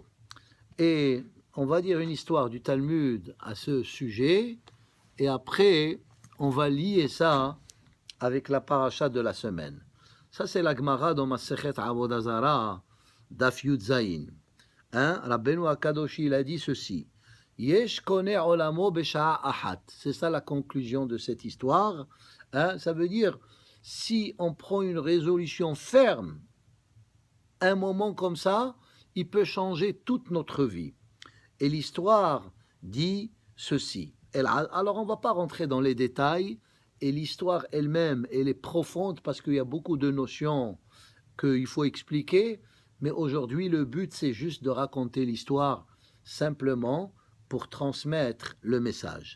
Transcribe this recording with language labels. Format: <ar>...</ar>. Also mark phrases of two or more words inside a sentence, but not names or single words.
<fr>Et on va dire une histoire du Talmud à ce sujet, et après, on va lier ça avec la paracha de la semaine. Ça, c'est la Gemara dans Masechet Avodah Zarah,</fr> <he>דף יוד זין.</he> <fr>Rabbeinu Akadoshi, il a dit ceci.</fr> <he>יש קונה עולמו בשעה אחת.</he> <fr>C'est ça la conclusion de cette histoire. Ça veut dire, si on prend une résolution ferme, un moment comme ça, il peut changer toute notre vie. Et l'histoire dit ceci. Alors on ne va pas rentrer dans les détails, et l'histoire elle-même, elle est profonde parce qu'il y a beaucoup de notions qu'il faut expliquer, mais aujourd'hui le but c'est juste de raconter l'histoire simplement pour transmettre le message.</fr>